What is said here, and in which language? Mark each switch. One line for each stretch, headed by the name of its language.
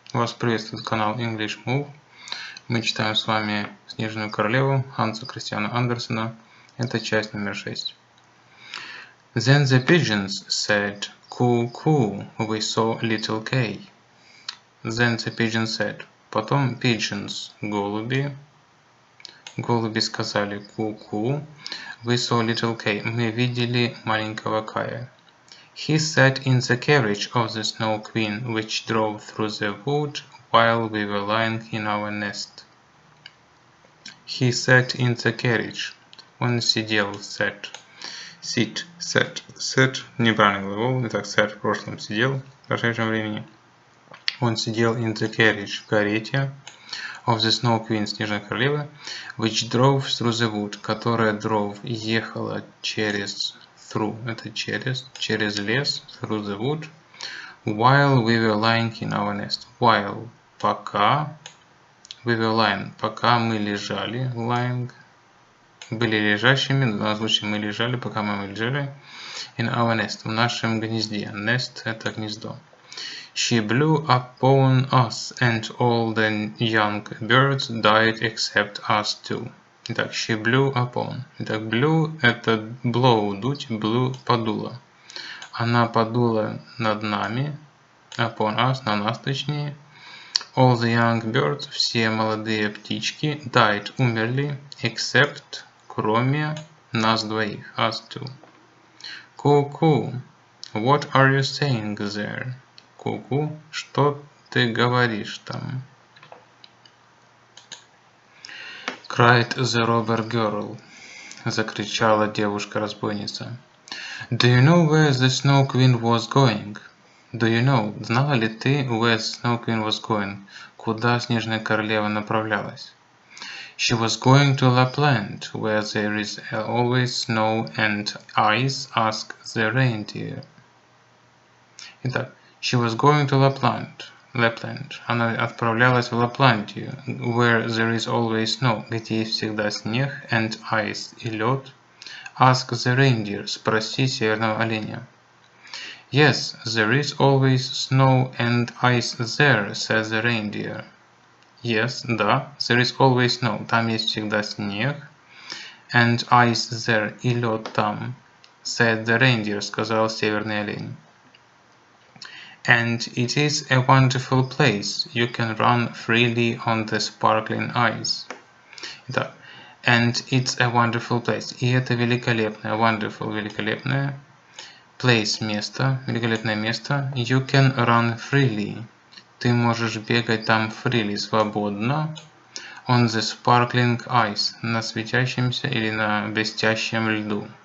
Russian: Вас приветствует канал English. Мы читаем с вами «Снежную королеву» Ханса Кристиана Андерсена. Это часть номер 6.
English: Then the pigeons said, "Coo, coo, we saw little K." Then the pigeons said.
Russian: Потом pigeons, голуби сказали ку-ку.
English: We saw little K.
Russian: Мы видели маленького Кая.
English: He sat in the carriage of the Snow Queen, which drove through the wood while we were lying in our nest. He sat in the carriage.
Russian: Он сидел, sat.
English: Sit, sat, sat.
Russian: Неправильный глагол. Итак, sat в прошлом сидел, в прошедшем времени. Он сидел
English: in the carriage,
Russian: в карете
English: of the Snow Queen,
Russian: Снежной королевы,
English: which drove through the wood,
Russian: которая
English: drove,
Russian: ехала через
English: through,
Russian: это через лес,
English: through the wood, while we were lying in our nest.
Russian: While, пока,
English: we were lying,
Russian: пока мы лежали, lying, были лежащими, в данном случае мы лежали, пока мы лежали,
English: in our nest,
Russian: в нашем гнезде. Nest – это гнездо.
English: She blew upon us, and all the young birds died except us two.
Russian: Итак,
English: she blew upon.
Russian: Итак, blew – это blow, дуть, blew – подула. Она подула над нами,
English: upon us,
Russian: на нас точнее.
English: All the young birds,
Russian: все молодые птички,
English: died,
Russian: умерли,
English: except,
Russian: кроме нас двоих,
English: us two. Ку-ку, what are you saying there?
Russian: Ку-ку, что ты говоришь там?
English: Cried the robber girl.
Russian: Закричала девушка-разбойница.
English: Do you know where the Snow Queen was going? Do you know,
Russian: знала ли ты,
English: where the Snow Queen was going?
Russian: Куда Снежная королева направлялась?
English: She was going to Lapland, where there is always snow and ice, asked the reindeer.
Russian: Итак,
English: she was going to Lapland.
Russian: Она отправлялась в Лапландию,
English: where there is always snow,
Russian: где есть всегда снег,
English: and ice
Russian: и лед.
English: Ask the reindeer,
Russian: спроси северного оленя.
English: Yes, there is always snow and ice there, says the reindeer. Yes, да, there is always snow,
Russian: там есть всегда снег,
English: and ice there,
Russian: и лед там,
English: said the reindeer,
Russian: сказал северный олень.
English: And it is a wonderful place. You can run freely on the sparkling ice.
Russian: Итак,
English: and it's a wonderful place.
Russian: И это великолепное, wonderful, великолепное. Place, место, великолепное место.
English: You can run freely.
Russian: Ты можешь бегать там freely, свободно.
English: On the sparkling ice.
Russian: На светящемся или на блестящем льду.